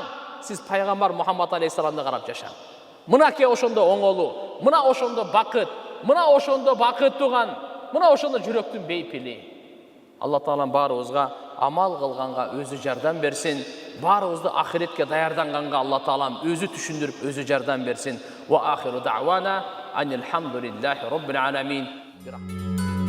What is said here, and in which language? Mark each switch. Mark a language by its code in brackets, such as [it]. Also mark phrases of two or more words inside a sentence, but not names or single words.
[ky] Сиз пайгамбар Мухаммад алейхиссаламды карап жашаң. Мынаке ошондо оңолуу, мына ошондо бакыт туган, мына ошондо жүрөктүн бейпили. Алла Таалам баарыбызга амал кылганга өзү жардам берсин. Баарыбызды ахиретке даярданганга Алла Таалам өзү түшүндүрүп, өзү жардам берсин. [ar] وآخر دعوانا أن الحمد لله رب العالمين.